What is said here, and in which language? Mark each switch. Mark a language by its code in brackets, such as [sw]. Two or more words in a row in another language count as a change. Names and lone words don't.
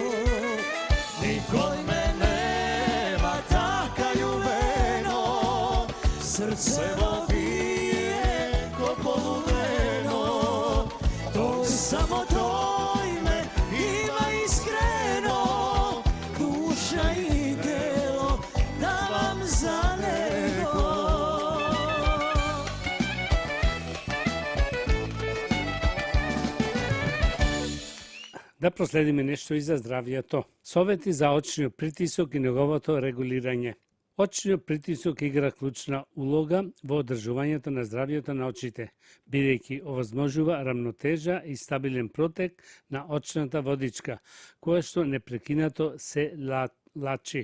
[mk] Никој ме нема, така љубено, срцево бие ко полудено. То и само то име има искрено, душа и тело давам за него. Да проследиме нешто и за здравието. Совети за очниот притисок и неговото регулирање. Очниот притисок игра клучна улога во одржувањето на здравието на очите, бидејќи овозможува рамнотежа и стабилен протек на очната водичка, која што непрекинато се лачи.